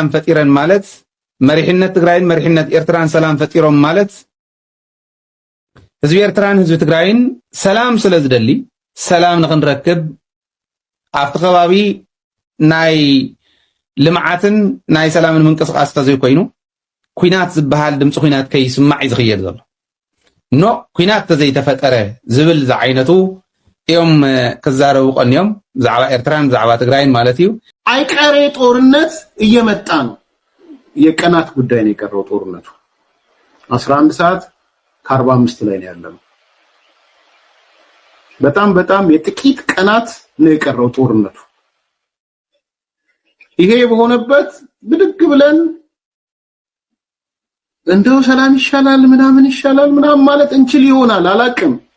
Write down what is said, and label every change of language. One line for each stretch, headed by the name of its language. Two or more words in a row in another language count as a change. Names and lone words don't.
Tigrinya: ፈጢረን ማለት መሪሕነት ትግራይን መሪሕነት ኤርትራን ሰላም ፈጢሮም ማለት ህዝቢ ኤርትራን ህዝቢ ትግራይን ሰላም ስለ ዝደሊ ሰላም ንኽንረክብ ኣብቲ ከባቢ ናይ ልምዓትን ናይ ሰላምን ምንቅስቃስ ተዘይኮይኑ ኩናት ዝበሃል ድምፂ ኩናት ከይስማዕ እዩ ዝኽየድ ዘሎ ኖ ኩናት ተዘይተፈጠረ ዝብል ዝዓይነቱ እዮም ክዛረቡ ቀንዮም ብዛዕባ ኤርትራን ብዛዕባ ትግራይን ማለት እዩ
Amharic: አይቀሬ ጦርነት እየመጣ ነው የቀናት ጉዳይ ነው የቀረው ጦርነቱ 11 ሰዓት ከ45 ላይ ነው ያለው በጣም የጥቂት ቀናት ነው የቀረው ጦርነቱ ይሄ በሆነበት ብድግ ብለን እንደው ሰላም ይሻላል ምናምን ማለት እንችል ይሆናል አላቅም